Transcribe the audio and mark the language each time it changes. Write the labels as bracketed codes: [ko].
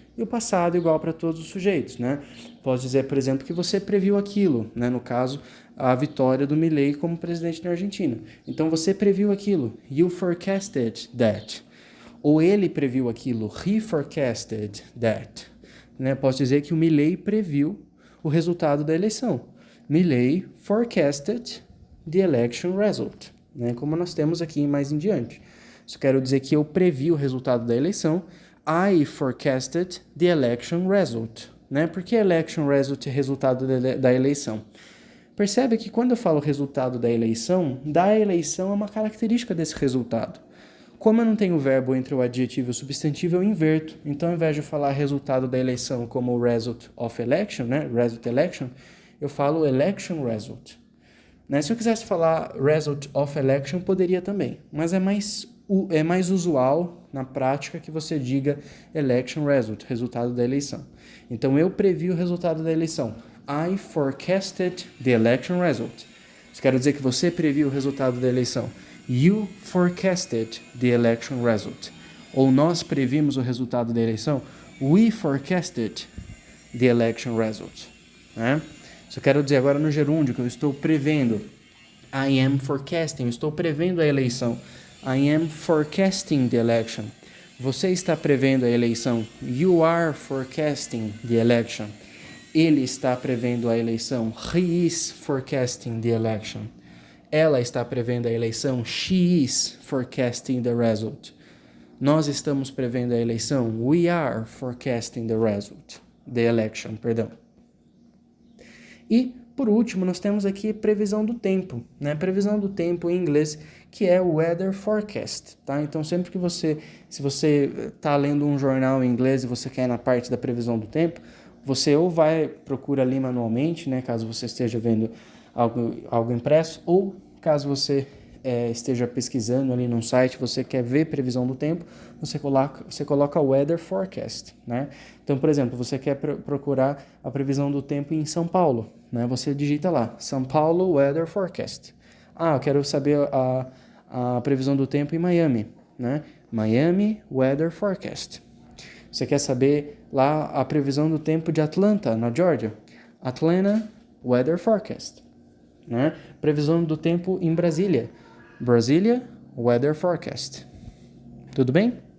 [pt] E o passado igual para todos os sujeitos, né? Posso dizer, por exemplo, que você previu aquilo, né? No caso, a vitória do Milei como presidente da Argentina. Então, você previu aquilo. [en] You forecasted that. [pt] Ou ele previu aquilo. [en] He forecasted that. Né? [pt] Posso dizer que o Milei previu o resultado da eleição. [en] Milei forecasted the election result. [pt] Né? Como nós temos aqui mais em diante. Isso quero dizer que eu previ o resultado da eleição. [en] I forecasted the election result, né? [pt] Porque election result é resultado da eleição. Percebe que quando eu falo resultado da eleição é uma característica desse resultado. Como eu não tenho verbo entre o adjetivo e o substantivo, eu inverto. Então, ao invés de falar resultado da eleição como result of election, né? [en] Result election, [pt] eu falo [en] election result. [pt] Né? Se eu quisesse falar result of election, poderia também, mas é mais usual na prática que você diga election result, resultado da eleição. Então, eu previ o resultado da eleição. [en] I forecasted the election result. [pt] Isso quer dizer que você previu o resultado da eleição. [en] You forecasted the election result. [pt] Ou nós previmos o resultado da eleição. [en] We forecasted the election result. [pt] Né? Isso eu quero dizer agora no gerúndio, que eu estou prevendo. [en] I am forecasting, [pt] eu estou prevendo a eleição. [en] I am forecasting the election. [pt] Você está prevendo a eleição. [en] You are forecasting the election. [pt] Ele está prevendo a eleição. [en] He is forecasting the election. [pt] Ela está prevendo a eleição. [en] She is forecasting the result. [pt] Nós estamos prevendo a eleição. [en] We are forecasting the result. The election, perdão. [pt] E, por último, nós temos aqui previsão do tempo, né? Previsão do tempo em inglês, que é o weather forecast, tá? Então, sempre que se você está lendo um jornal em inglês e você quer ir na parte da previsão do tempo, você ou procura ali manualmente, né? Caso você esteja vendo algo impresso, ou caso você esteja pesquisando ali num site, você quer ver previsão do tempo, você coloca o weather forecast, né? Então, por exemplo, você quer procurar a previsão do tempo em São Paulo, né? Você digita lá, São Paulo weather forecast. Eu quero saber a previsão do tempo em Miami, né? [en] Miami weather forecast. [pt] Você quer saber lá a previsão do tempo de Atlanta, na Georgia? [en] Atlanta weather forecast, né? [pt] Previsão do tempo em Brasília. Brasília weather forecast. Tudo bem?